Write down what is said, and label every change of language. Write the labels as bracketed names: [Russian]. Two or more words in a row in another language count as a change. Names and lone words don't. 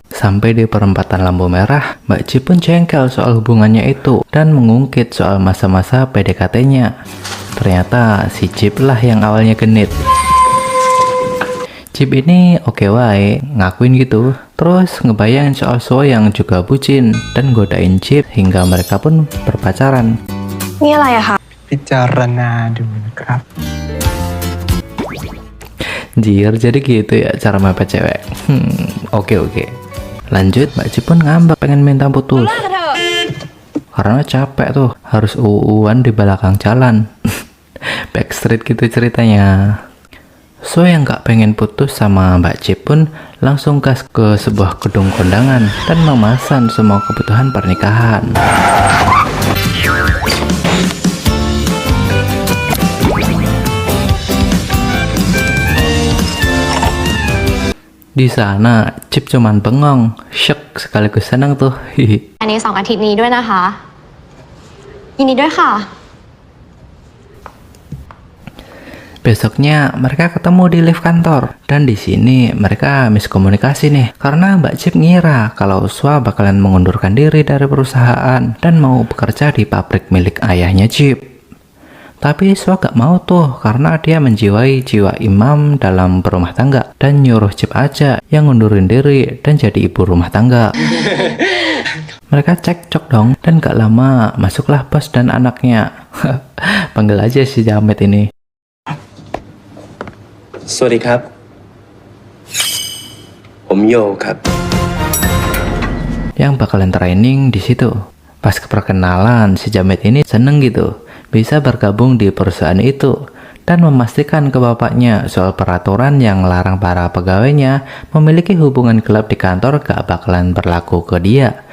[Indonesian] Sampai di perempatan lampu merah, Mbak Chip pun jengkel soal hubungannya itu dan mengungkit soal masa-masa PDKT-nya. Ternyata si Chip lah yang awalnya genit. Chip ini oke wae, ngakuin gitu. Terus ngebayangin soal Soa yang juga bucin dan godain Chip hingga mereka pun berpacaran. [Thai] นี่อะไรอะคะ พิจารณาดูนะครับ [Indonesian] Jir, jadi gitu ya cara mepet cewek. Oke. Lanjut, Mbak Chip pun ngambek pengen minta putus. Karena capek tuh, harus uuan di belakang jalan. Backstreet gitu ceritanya. So yang gak pengen putus sama Mbak Chip pun langsung gas ke sebuah gedung kondangan dan memesan semua kebutuhan pernikahan. Di sana, Chip cuman bengong, shock sekaligus senang tuh. [Thai] อันนี้2 อาทิตย์นี้ด้วยนะคะยินดีด้วยค่ะ [Indonesian] Besoknya mereka ketemu di lift kantor dan di sini mereka miskomunikasi nih karena Mbak Chip ngira kalau Soa bakalan mengundurkan diri dari perusahaan dan mau bekerja di pabrik milik ayahnya Chip. Tapi Sua gak mau tuh karena dia menjiwai jiwa imam dalam berumah tangga dan nyuruh Chip aja yang ngundurin diri dan jadi ibu rumah tangga. Mereka cekcok dong dan gak lama masuklah bos dan anaknya. Panggil aja si Jamet ini. [Thai] สวัสดีครับ ผมโยครับ [Indonesian] Yang bakalan training di situ. Pas keperkenalan, si Jamet ini seneng gitu bisa bergabung di perusahaan itu dan memastikan ke bapaknya soal peraturan yang larang para pegawainya memiliki hubungan gelap di kantor gak bakalan berlaku ke dia.